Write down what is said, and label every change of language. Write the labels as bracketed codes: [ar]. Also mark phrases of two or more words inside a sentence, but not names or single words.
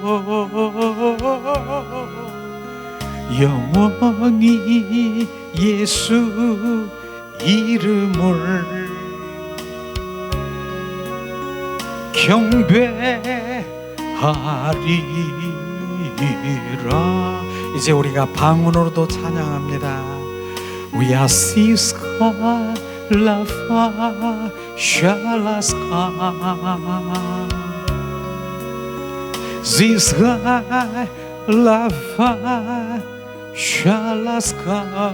[ko] 영원히 예수 이름을 경배하리라. 이제 우리가 방언으로도 찬양합니다. [en] We are Siska Lafa Shalaska Siska Lafa Shalaska.